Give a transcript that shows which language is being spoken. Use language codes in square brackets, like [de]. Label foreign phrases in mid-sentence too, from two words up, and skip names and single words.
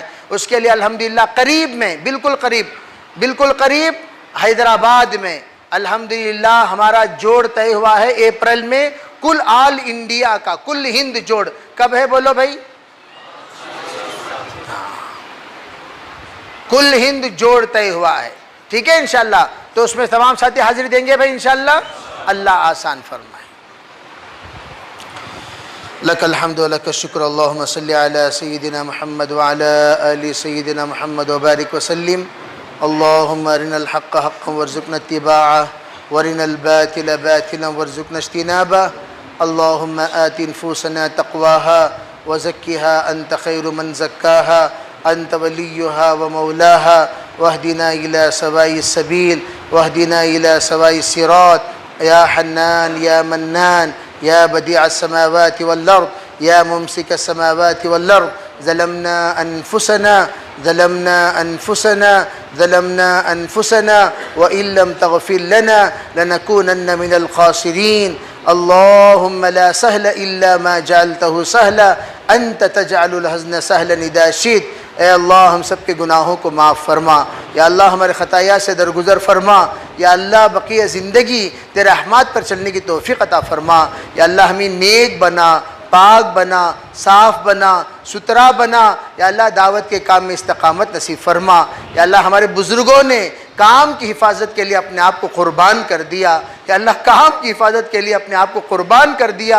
[ur] اس کے لیے الحمدللہ قریب میں، بالکل قریب حیدرآباد میں الحمدللہ ہمارا جوڑ طے ہوا ہے اپریل میں، کل آل انڈیا کا، کل ہند جوڑ. کب ہے بولو بھائی? کل ہند جوڑ طے ہوا ہے، ٹھیک ہے ان شاء اللہ. تو اس میں تمام ساتھی حاضری دیں گے بھائی ان شاء اللہ. اللہ آسان فرمائے. [ar] لك الحمد ولك الشكر، اللهم صل على سيدنا محمد وعلى آل سيدنا محمد وبارك وسلم. اللهم أرنا الحق حقا وارزقنا اتباعه وأرنا الباطل باطلا وارزقنا اجتنابه. اللهم آت نفوسنا تقواها وزكها أنت خير من زكاها أنت وليها ومولاها واهدنا إلى سواء السبيل واهدنا إلى سواء الصراط يا حنان يا منان يا بديع السماوات والأرض يا ممسك السماوات والأرض. ظلمنا أنفسنا وإن لم تغفر لنا لنكونن من الخاسرين. اللهم لا سهل إلا ما جعلته سهلا أنت تجعل الحزن سهلا إذا شئت. [ur] اے اللہ ہم سب کے گناہوں کو معاف فرما، یا اللہ ہمارے خطایا سے درگزر فرما، یا اللہ بقیہ زندگی تیرے رحمت پر چلنے کی توفیق عطا فرما. یا اللہ ہمیں نیک بنا، پاک بنا، صاف بنا، ستھرا بنا. یا اللہ دعوت کے کام میں استقامت نصیب فرما۔ یا اللہ ہمارے بزرگوں نے کام کی حفاظت کے لیے اپنے آپ کو قربان کر دیا، یا اللہ کام کی حفاظت کے لیے اپنے آپ کو قربان کر دیا.